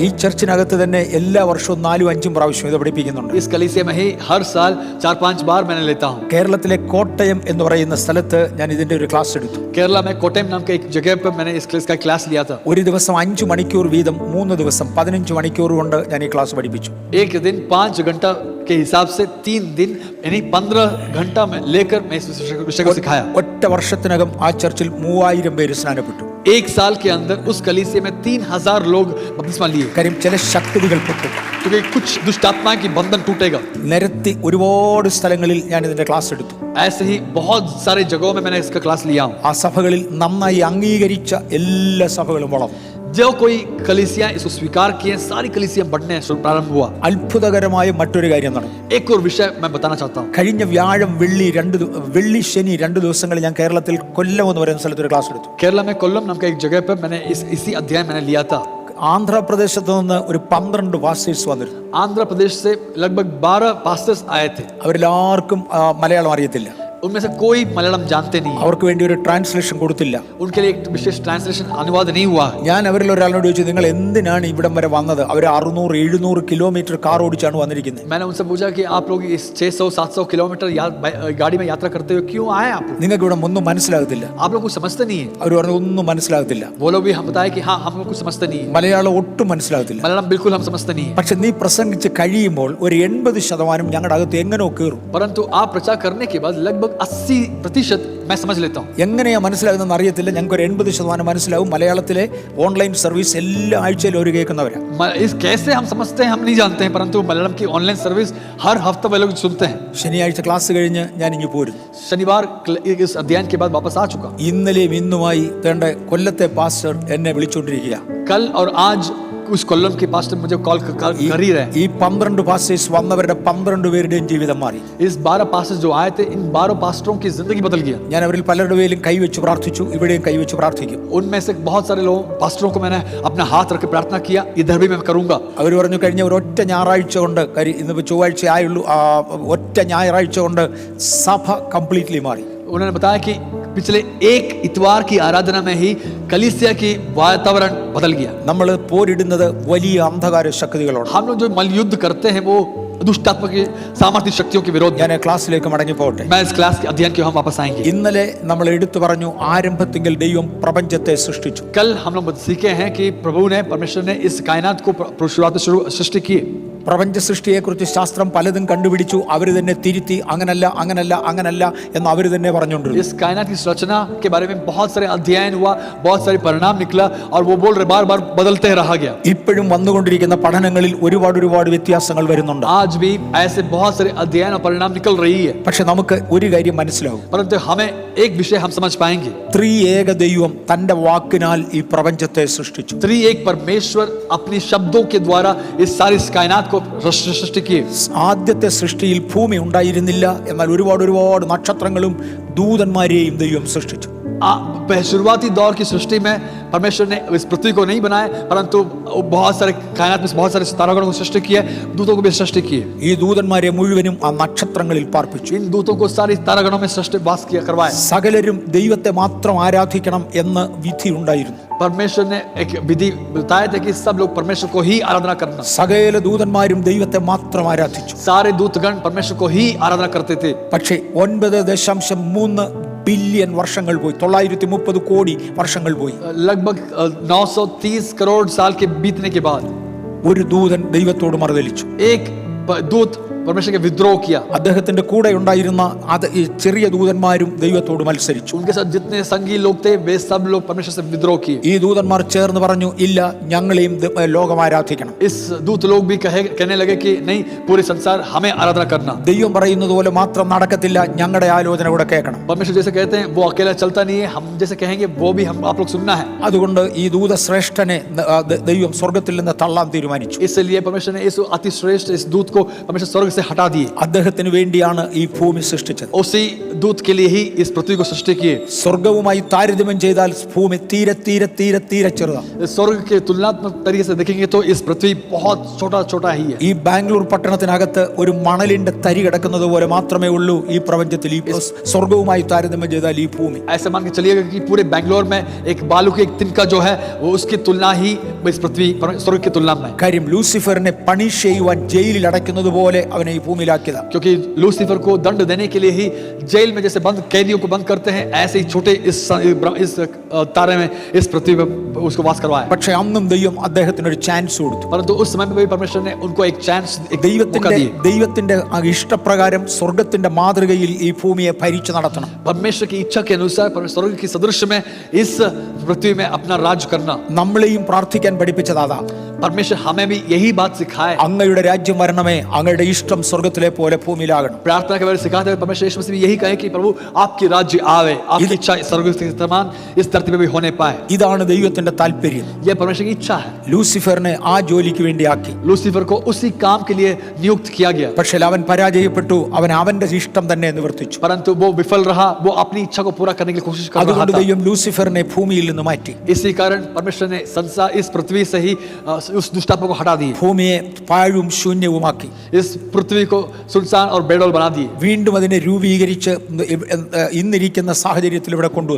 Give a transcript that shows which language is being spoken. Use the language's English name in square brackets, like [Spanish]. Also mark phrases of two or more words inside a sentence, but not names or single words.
[Malayalam] ഈ ചർച്ചിനകത്ത് തന്നെ എല്ലാ വർഷവും 4-5 പ്രാവശ്യം ഇത് പഠിപ്പിക്കുന്നുണ്ട്. [Hindi] इस कलीसिया में ही हर साल 4-5 बार मैंने लेता हूँ। [Malayalam] കേരളത്തിലെ കോട്ടയം എന്ന് പറയുന്ന സ്ഥലത്ത് ഞാൻ ഇതിന്റെ ഒരു ക്ലാസ് എടുത്തു. [Hindi] केरला में कोटम नाम के एक जगह पर मैंने इसका क्लास लिया था। [Malayalam] ഒരു ദിവസം 5 മണിക്കൂർ വീതം 3 ദിവസം 15 മണിക്കൂർ കൊണ്ട് ഞാൻ ഈ ക്ലാസ് പഠിപ്പിച്ചു. [Hindi] एक दिन 5 घंटा के हिसाब से 3 दिन यानी 15 घंटा में लेकर मैं इस विषय को सिखाया। [Malayalam] ഒറ്റ വർഷത്തിനകം ആ ചർച്ചിൽ 3000 പേര് സ്നാനപ്പെട്ടു. [Hindi] एक साल के अंदर उस कलीसिया में 3000 लोग बपतिस्मा लिए, [Malayalam] കാര്യം ചില ശക്തികൾ പൊട്ടും. [Hindi] क्योंकि कुछ दुष्ट आत्मा की बंधन टूटेगा। [Malayalam] നിരത്തി ഒരുപാട് സ്ഥലങ്ങളിൽ ഞാൻ ഇതിന്റെ ക്ലാസ് എടുത്തു. [Hindi] ऐसे ही बहुत सारे जगहों में मैंने इसका क्लास लिया हूँ। [Malayalam] ആ സഭകളിൽ നന്നായി അംഗീകരിച്ച എല്ലാ സഭകളും വളർന്നു. [Hindi] जो कोई कलीसिया इसको स्वीकार किए, सारी कलीसिया बढ़ने प्रारंभ हुआ। [Malayalam] അത്ഭുതകരമായ മറ്റൊരു കാര്യം നടന്നു. [Hindi] एक और विषय मैं बताना चाहता हूँ। [Malayalam] കഴിഞ്ഞ വ്യാഴം വെള്ളി ശനി 2 ദിവസങ്ങളിൽ ഞാൻ കേരളത്തിൽ കൊല്ലം എന്ന് പറയുന്ന സ്ഥലത്ത് ഒരു ക്ലാസ് എടുത്തു. [Hindi] केरला में कोल्लम नाम का एक जगह पर मैंने इसी अध्याय मैंने लिया था। [Malayalam] ആന്ധ്രാപ്രദേശത്ത് നിന്ന് ഒരു 12 പാസ്റ്റേഴ്സ് വന്നിരുന്നു. [Hindi] आंध्र प्रदेश से लगभग 12 पास्टर्स आए थे। [Malayalam] അവരെല്ലാവർക്കും മലയാളം അറിയത്തില്ല. [Hindi] उनमें से कोई मलयालम जानते नहीं, [Malayalam] അവർക്ക് വേണ്ടി ഒരു ട്രാൻസ്ലേഷൻ കൊടുത്തില്ല. [Hindi] उनके लिए एक विशेष ट्रांसलेशन अनुवाद नहीं हुआ। [Malayalam] ഞാൻ അവരിൽ ഒരാളോട് ചോദിച്ചു, നിങ്ങൾ എന്തിനാണ് ഇവിടം വരെ വന്നത്? അവർ 600-700 കിലോമീറ്റർ കാർ ഓടിച്ചാണ് വന്നിരിക്കുന്നത്. [Hindi] मैंने उनसे पूछा कि आप लोग इस 600-700 किलोमीटर गाड़ी में यात्रा करते हुए क्यों आए आप लोग? [Malayalam] നിങ്ങൾക്ക് ഇവിടെ ഒന്നും മനസ്സിലാകത്തില്ല. [Hindi] आप लोग कुछ समझते नहीं है। [Malayalam] അവർ പറഞ്ഞു ഒന്നും മനസ്സിലാകത്തില്ല. [Hindi] वो लोग भी हम बताए कि हाँ हम लोग कुछ समझते नहीं है, [Malayalam] മലയാളം ഒട്ടും മനസ്സിലാകത്തില്ല. [Hindi] मलयालम बिल्कुल हम समझते नहीं है। [Malayalam] പക്ഷെ നീ പ്രസംഗിച്ച് കഴിയുമ്പോൾ ഒരു 80% ഞങ്ങളുടെ അകത്ത് എങ്ങനെയോ കയറും. [Hindi] परंतु आप प्रचार करने के बाद लगभग 80% मैं समझ लेता हूँ। [Malayalam] എങ്ങനെയാ മനസ്സിലാകുന്നതെന്ന് അറിയത്തില്ല. ഞങ്ങൾക്ക് ഒരു 80% മനസ്സിലാവും. മലയാളത്തിലെ [English] online service [Malayalam] എല്ലാ ആഴ്ചയിലും ഒരു കേൾക്കുന്നവരാ. [Hindi] इस कैसे हम समझते हैं हम नहीं जानते हैं, परंतु मलयालम की [English] online service [Hindi] हर हफ्ते वे लोग सुनते हैं। [Malayalam] ശനിയാഴ്ച ക്ലാസ് കഴിഞ്ഞ് ഞാൻ ഇങ്ങ് പോരുന്നു. [Hindi] शनिवार इस अध्ययन के बाद वापस आ चुका। [Malayalam] ഇന്നലെയും ഇന്നുമായി തേണ്ട കൊല്ലത്തെ പാസ്റ്റർ എന്നെ വിളിച്ചുകൊണ്ടിരിക്കുക. [Hindi] कल और आज उस कोल्लम के पास्टर मुझे कॉल कर ही रहे। [Malayalam] ഈ 12 പാസ്റ്റേഴ്സ് വന്നവരുടെ 12 പേരുടെയും ജീവിതം മാറി. [Hindi] इस 12 पास्टर्स जो आए थे, इन 12 पास्टरों की जिंदगी बदल गया। [Malayalam] ഞാൻ അവരിൽ പലരുടെ പേരിലും കൈവച്ച് പ്രാർത്ഥിച്ചു. ഇവിടെയും കൈവച്ച് പ്രാർത്ഥിക്കും. [Hindi] उनमें से बहुत सारे लोग पास्टरों को मैंने अपना हाथ रख के प्रार्थना किया, इधर भी मैं करूंगा। [Malayalam] അവർ പറഞ്ഞു കഴിഞ്ഞ ഒരൊറ്റ ഞായറാഴ്ച കൊണ്ട്, ഇന്നിപ്പോൾ ചൊവ്വാഴ്ച ആയുള്ളൂ, ഒറ്റ ഞായറാഴ്ച കൊണ്ട് സഭ കംപ്ലീറ്റ്ലി മാറി. [Hindi] उन्होंने बताया कि पिछले एक इतवार की आराधना में ही कलीसिया की वातावरण बदल गया। [Malayalam] നമ്മൾ പോരിടുന്നത് വലിയ അന്ധകാര ശക്തികളോട്. [Hindi] हम लोग जो मल्लयुद्ध करते हैं वो दुष्टात्मा की सामर्थ्य शक्तियों के विरोध। [Malayalam] ഞാൻ ക്ലാസ്സിലേക്ക് മടങ്ങി പോകട്ടെ. [Hindi] मैं इस क्लास के अध्ययन के हम वापस आएंगे। [Malayalam] ഇന്നലെ നമ്മൾ എടുത്തു പറഞ്ഞു ആരംഭത്തിൽ ദൈവം പ്രപഞ്ചത്തെ സൃഷ്ടിച്ചു. [Hindi] कल हम लोग सीखे हैं कि प्रभु ने, परमेश्वर ने इस कायनात को शुरुआत से सृष्टि की। [Malayalam] പ്രപഞ്ച സൃഷ്ടിയെക്കുറിച്ച് ശാസ്ത്രം പലതും കണ്ടുപിടിച്ചു. അവർ തന്നെ തിരുത്തി അങ്ങനല്ല അങ്ങനല്ല അങ്ങനല്ല എന്ന് അവർ തന്നെ പറഞ്ഞുകൊണ്ടിരുന്നു. [Hindi] इस कायनात की रचना के बारे में बहुत सारे अध्ययन हुआ, बहुत सारे परिणाम निकला और वो बोल रहे बार बार बदलते रहा गया। [Malayalam] ഇപ്പോഴും വന്നുകൊണ്ടിരിക്കുന്ന പഠനങ്ങളിൽ ഒരുപാട് വ്യത്യാസങ്ങൾ വരുന്നുണ്ട്. [Hindi] आज भी ऐसे बहुत सारे अध्ययन और परिणाम निकल रही है। [Malayalam] പക്ഷെ നമുക്ക് ഒരു കാര്യം മനസ്സിലാവും. [Hindi] परंतु हमें एक विषय हम समझ पाएंगे। [Malayalam] ത്രിയേക ദൈവം തന്റെ വാക്കിനാൽ ഈ പ്രപഞ്ചത്തെ സൃഷ്ടിച്ചു. [Hindi] त्रिएक परमेश्वर अपने शब्दों के द्वारा इस सारी कायनात को सृष्टि किए। [Malayalam] ആദ്യത്തെ സൃഷ്ടിയിൽ ഭൂമി ഉണ്ടായിരുന്നില്ല, എന്നാൽ ഒരുപാട് നക്ഷത്രങ്ങളും ദൂതന്മാരെയും ദൈവം സൃഷ്ടിച്ചു. [Hindi] शुरुआती दौर की सृष्टि में परमेश्वर ने इस पृथ्वी को नहीं बनाया, परंतु बहुत सारे कायनात में बहुत सारे तारागणों को सृष्टि किया, दूतों को भी सृष्टि किए। [Malayalam] ഈ ദൂതന്മാരെ മുഴുവനും ആ നക്ഷത്രങ്ങളിൽ പാർപ്പിച്ചു. [Hindi] इन दूतों को सारी तारागणों में सृष्टि वास किया करवाया. [Malayalam] സകലരും ദൈവത്തെ മാത്രം ആരാധിക്കണം എന്ന് വിധി ഉണ്ടായിരുന്നു. [Hindi] परमेश्वर ने एक विधि बताया था कि सब लोग परमेश्वर को ही आराधना करना. [Malayalam] സകല ദൂതന്മാരും ദൈവത്തെ മാത്രം ആരാധിച്ചു. [Hindi] सारे दूतगण परमेश्वर को ही आराधना करते थे. [Malayalam] പക്ഷേ 9.3 ബില്യൺ വർഷങ്ങൾ പോയി, 930 കോടി വർഷങ്ങൾ പോയി. [Hindi] लगभग 930 करोड़ साल के बीतने के बाद [Malayalam] ഒരു ദൂതൻ ദൈവത്തോട് മറുതലിച്ചു. [Hindi] एक दूत परमेश्वर के विद्रोह किया. [Malayalam] അദ്ദേഹത്തിന്റെ കൂടെ ഉണ്ടായിരുന്ന ഈ ചെറിയ ദൂതന്മാരും ദൈവത്തോട് മത്സരിച്ചു. [Hindi] उनके साथ जितने संगी लोग थे वे सब लोग परमेश्वर से विद्रोह किए. [Malayalam] ഈ ദൂതന്മാർ ചേർന്ന് പറഞ്ഞു, ഇല്ല, ഞങ്ങളെയും ലോകം ആരാധിക്കണം. [Hindi] इस दूत लोग भी कहने लगे कि नहीं, पूरे संसार हमें आराधना करना. [Malayalam] ദൈവം പറയുന്നത് പോലെ മാത്രം നടക്കത്തില്ല, ഞങ്ങളുടെ ആലോചന കൂടെ കേൾക്കണം. [Hindi] परमेश्वर जैसे कहते हैं वो अकेला चलता नहीं है, हम जैसे कहेंगे वो भी हम आप लोग सुनना है. [Malayalam] അതുകൊണ്ട് ഈ ദൂതശ്രേഷ്ഠനെ ദൈവം സ്വർഗ്ഗത്തിൽ നിന്ന് തള്ളാൻ തീരുമാനിച്ചു. [Hindi] इसलिए परमेश्वर ने इस अति श्रेष्ठ इस दूत को परमेश्वर स्वर्ग से हटा दिए. [Malayalam] അദ്ദേഹത്തിന് വേണ്ടിയാണ് ഈ ഭൂമി സൃഷ്ടിച്ചത്. [Hindi] उसी दूत के लिए ही इस पृथ्वी को सृष्टि किए. [Malayalam] സ്വർഗവുമായി താരതമ്യം ചെയ്താൽ ഭൂമി തീരെ തീരെ തീരെ തീരെ ചെറുതാണ്. [Hindi] स्वर्ग के तुलनात्मक तरीके से देखेंगे तो इस पृथ्वी बहुत छोटा छोटा ही है. [Malayalam] ഈ ബാംഗ്ലൂർ പട്ടണത്തിനകത്ത് ഒരു മണലിന്റെ തരി കിടക്കുന്നത് പോലെ മാത്രമേ ഉള്ളൂ ഈ പ്രപഞ്ചത്തിൽ. ഈ സ്വർഗവുമായി താരതമ്യം ചെയ്താൽ ഈ ഭൂമി. [Hindi] ऐसे मान के चलिएगा कि पूरे बैंगलोर में एक बालू की एक तिनका जो है वो उसकी तुलना ही इस पृथ्वी स्वर्ग की तुलना में. [Malayalam] കാര്യം ലൂസിഫറിനെ പണിഷ് ചെയ്യുവാൻ ജയിലിൽ അടയ്ക്കുന്നത് പോലെ അവനെ ഈ ഭൂമിയിലാക്കിയതാണ്. [Hindi] क्योंकि लूसीफर को दंड देने के लिए ही जेल में जैसे बंद कैदियों को बंद करते हैं, ऐसे ही छोटे इस तारे में इस पृथ्वी में उसको वास करवाया. [Malayalam] പക്ഷേ അന്നും ദൈവം അദ്ദേഹത്തിന് ഒരു ചാൻസ് കൊടുത്തു. [Hindi] परंतु उस समय में भी परमेश्वर ने उनको एक चांस, एक मौका दिया. [Malayalam] ദൈവത്തിന്റെ ഇഷ്ടപ്രകാരം സ്വർഗത്തിന്റെ മാതൃകയിൽ ഈ ഭൂമിയെ ഭരിച്ചു നടത്തണം. [Hindi] परमेश्वर की इच्छा के अनुसार स्वर्ग की सदृश में इस पृथ्वी में अपना राज करना. [Malayalam] നമ്മളെയും പ്രാർത്ഥിക്കാൻ പഠിപ്പിച്ചത് അതാ. [Hindi] परमेश्वर हमें भी यही बात सिखाए. [Malayalam] അങ്ങയുടെ രാജ്യം വരണമേ, അങ്ങയുടെ ഇഷ്ടം സ്വർഗത്തിലെ പോലെ ഭൂമിയിലാകണം. [Hindi] प्रार्थना के बारे सिखाते हुए परमेश्वर यीशु मसीह भी यही कहे कि प्रभु आपकी राज्य आवे, आपकी इच्छा स्वर्ग के समान इस धरती पे भी होने पाए. [Malayalam] ഇതാണ് ദൈവത്തിന്റെ താല്പര്യം. [Hindi] यह परमेश्वर की इच्छा है. [Malayalam] ലൂസിഫറിനെ ആ ജോലിക്ക് വേണ്ടി ആക്കി. [Hindi] लूसीफर को उसी काम के लिए नियुक्त किया गया. [Malayalam] പക്ഷേ അവൻ പരാജയപ്പെട്ടു. അവൻ അവന്റെ ഇഷ്ടം തന്നെ നിവർത്തിച്ചു. [Hindi] परंतु वो विफल रहा, वो अपनी इच्छा को पूरा करने की कोशिश कर रहा [Malayalam] അതുകൊണ്ട് [Hindi] था. [Malayalam] ദൈവം ലൂസിഫറിനെ ഭൂമിയിൽ നിന്ന് മാറ്റി. [Hindi] इसी कारण परमेश्वर ने संसार इस पृथ्वी से ही उस दुष्टात्मा को हटा दिए. [Malayalam] ഭൂമിയെ പാഴും ശൂന്യവുമാക്കി. [Hindi] इस पृथ्वी को सुनसान और बेडौल बना दिए. [Malayalam] വീണ്ടും അതിനെ രൂപീകരിച്ച് ഇന്നിരിക്കുന്ന സാഹചര്യത്തിൽ ഇവിടെ കൊണ്ടുവന്നു.